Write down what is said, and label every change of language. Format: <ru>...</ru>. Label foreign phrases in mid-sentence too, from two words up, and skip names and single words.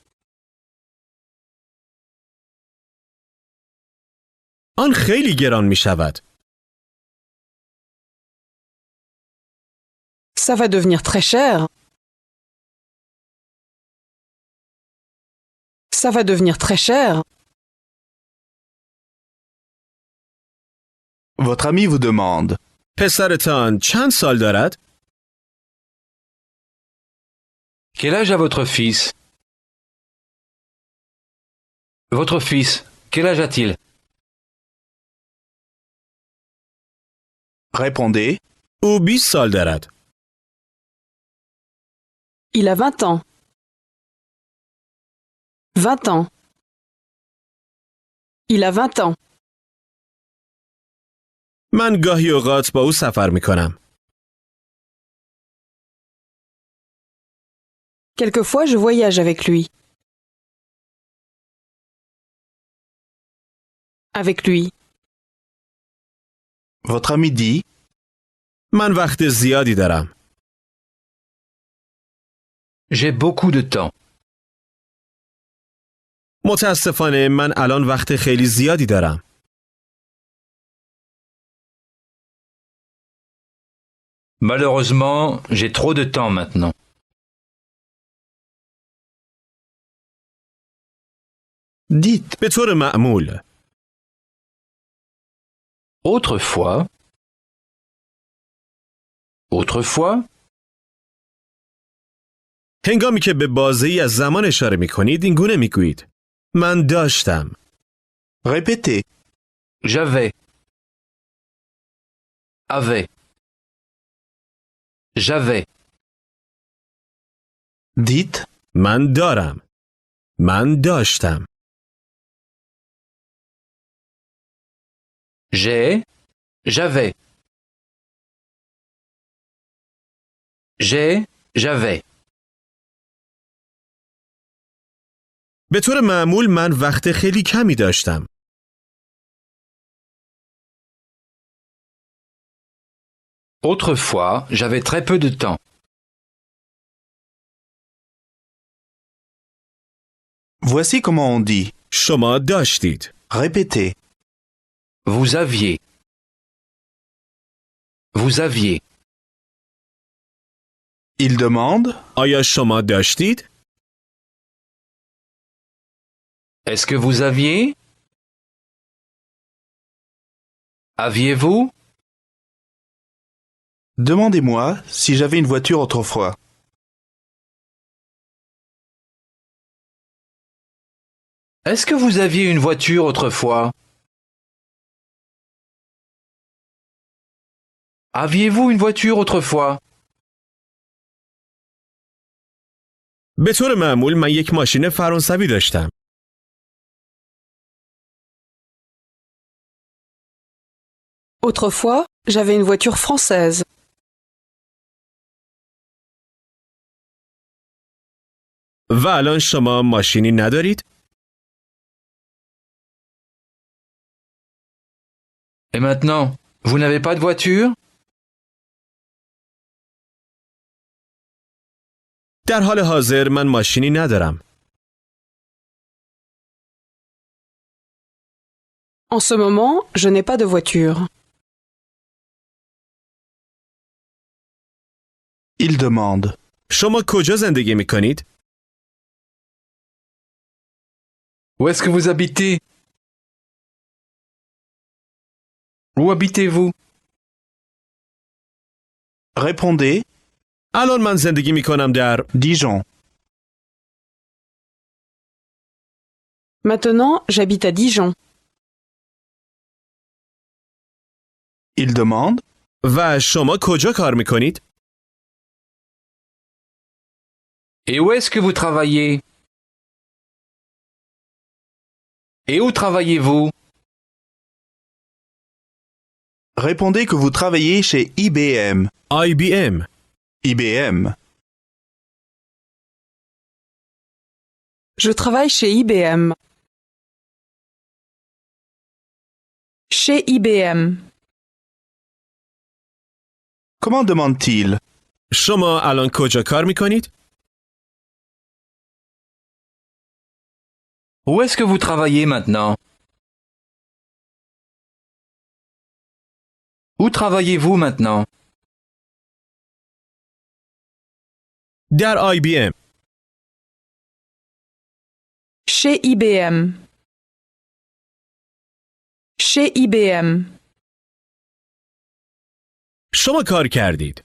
<fa>آن خیلی گران می شود.</fa> <fr>Ça va devenir très cher. Ça va devenir très cher. Votre ami vous demande.</fr> <fa>پسرتان چند سال دارد؟</fa> <fr>Quel âge a votre fils? Votre fils, quel âge a-t-il? Répondez.</fr> <fa>او 20 سال دارد.</fa> <fr>Il a 20 ans. 20 ans. Il a 20 ans.</fr> <fa>من گاهی اوقات با او سفر می کنم.</fa> <fr>Quelquefois, je voyage avec lui. Avec lui. Votre ami dit.</fr> <fa>من وقت زیادی دارم.</fa> <fr>J'ai beaucoup de temps.</fr> <fa>متاسفانه من الان وقت خیلی زیادی دارم.</fa> <fr>Malheureusement, j'ai trop de temps maintenant. Dites.</fr> <fa>به طور معمول.</fa> <fr>Autrefois. Autrefois.</fr> <fa>هنگامی که به بازه‌ای از زمان اشاره می کنید این گونه می گویید. من داشتم.</fa> <fr>Répétez. J'avais. Avait. J'avais. Dites.</fr> <fa>من دارم. من داشتم.</fa> <fr>J'ai. J'avais. J'ai. J'avais.</fr> <fa>به طور معمول من وقت خیلی کمی داشتم.</fa> <fr>Autrefois, j'avais très peu de temps. Voici comment on dit.</fr> <fa>شما داشتید.</fa> <fr>Répétez. Vous aviez. Vous aviez. Il demande.</fr> <fa>آیا شما داشتید؟</fa> <fr>Est-ce que vous aviez? Aviez-vous? Demandez-moi si j'avais une voiture autrefois. Est-ce que vous aviez une voiture autrefois? Aviez-vous une voiture autrefois?</fr> <fa>به طور معمول من یک ماشین فرانسوی داشتم.</fa> <fr>Autrefois, j'avais une voiture française.</fr> <fa>و الان شما ماشینی ندارید؟</fa> <fr>Et maintenant, vous n'avez pas de voiture?</fr> <fa>در حال حاضر من ماشینی ندارم.</fa> <fr>En ce moment, je n'ai pas de voiture. Il demande.</fr> <fa>شما کجا زندگی می کنید؟</fa> <fr>Où est-ce que vous habitez? Où habitez-vous? Répondez.</fr> <fa>الان من زندگی می کنم در Dijon.</fa> <fr>Maintenant, j'habite à Dijon. Il demande.</fr> <fa>و شما کجا کار می کنید؟</fa> <fr>Et où est-ce que vous travaillez? Et où travaillez-vous? Répondez que vous travaillez chez IBM. IBM. IBM. Je travaille chez IBM. Chez IBM. Comment demande-t-il?</fr> <fa>شما الان کجا کار می کنید؟</fa> <fr>Où est-ce que vous travaillez maintenant? Où travaillez-vous maintenant?</fr> <fa>در IBM.</fa> <fr>Chez IBM. Chez IBM.</fr> <fa>شما کار کردید.</fa>